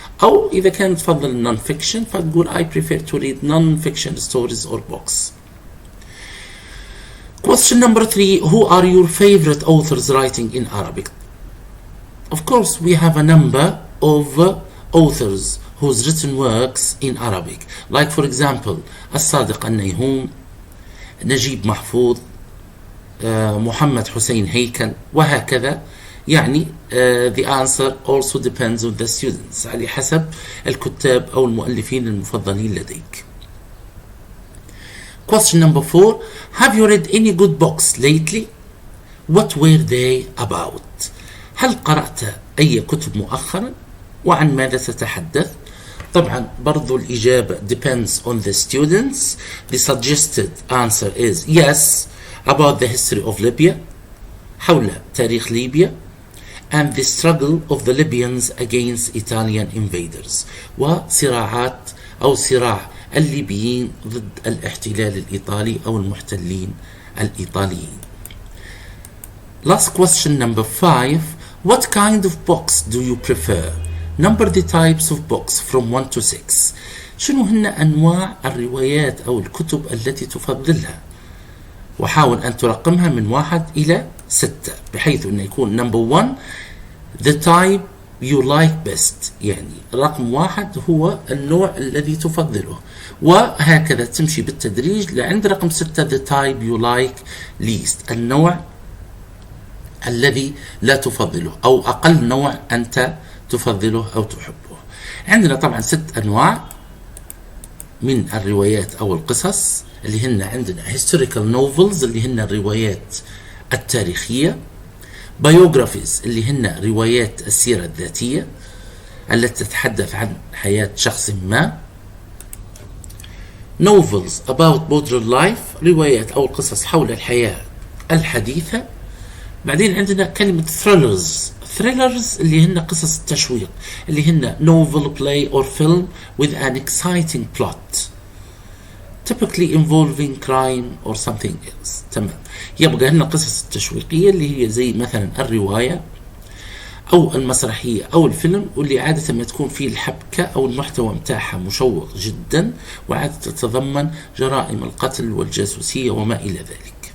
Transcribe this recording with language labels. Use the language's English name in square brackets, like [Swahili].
[Arabic] أو إذا كان تفضل [English] non-fiction [Arabic] فتقول [English] I prefer to read non-fiction stories or books. Question number 3. Who are your favorite authors writing in Arabic? Of course, we have a number of authors whose written works in Arabic. Like for example, الصادق النيهوم, نجيب محفوظ, محمد حسين هيكل, وهكذا. [Arabic] يعني [English] the answer also depends on the students, [Arabic] على حسب الكتاب أو المؤلفين المفضلين لديك. [English] Question number 4. Have you read any good books lately? What were they about? [Arabic] هل قرأت أي كتب مؤخرا؟ وعن ماذا تتحدث؟ طبعا برضو الإجابة [English] depends on the students. The suggested answer is yes, about the history of Libya, [Arabic] حول تاريخ ليبيا, [English] and the struggle of the Libyans against Italian invaders, [Arabic] وصراعات أو صراع الليبيين ضد الاحتلال الإيطالي أو المحتلين الإيطاليين. [English] Last question number 5. What kind of books do you prefer? Number the types of books from 1 to 6. [Arabic] شنو هن أنواع الروايات أو الكتب التي تفضلها؟ وحاول أن ترقمها من 1 إلى 6 بحيث أن يكون [English] number 1 the type you like best, [Arabic] يعني رقم 1 هو النوع الذي تفضله, وهكذا تمشي بالتدريج لعند رقم 6 [English] the type you like least, [Arabic] النوع الذي لا تفضله أو أقل نوع أنت تفضله أو تحبه. عندنا طبعا 6 أنواع من الروايات أو القصص اللي هن عندنا [English] historical novels [Arabic] اللي هن الروايات التاريخية, biographies اللي هن روايات السيرة الذاتية التي تتحدث عن حياة شخص ما, [English] novels about modern life [Arabic] روايات أو القصص حول الحياة الحديثة. بعدين عندنا كلمة [English] thrillers [Arabic] اللي هن قصص التشويق اللي هن [English] novel, play or film with an exciting plot typically involving crime or something else. [Arabic] تمام, يبقى هنا القصص التشويقية اللي هي زي مثلا الرواية أو المسرحية أو الفيلم, واللي عادة ما تكون فيه الحبكة أو المحتوى متاعها مشوق جدا, وعادة تتضمن جرائم القتل والجاسوسية وما إلى ذلك.